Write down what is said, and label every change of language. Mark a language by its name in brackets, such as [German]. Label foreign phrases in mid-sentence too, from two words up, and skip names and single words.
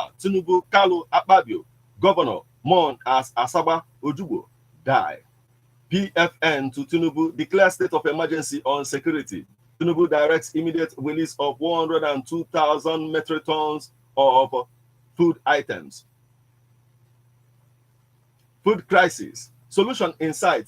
[English] Tinubu Kalu Akpabio, governor, mourn as Asaba Ojukwu die. PFN to Tinubu declares state of emergency on security. Tinubu directs immediate release of 102,000 metric tons of food items. Food crisis. Solution in sight.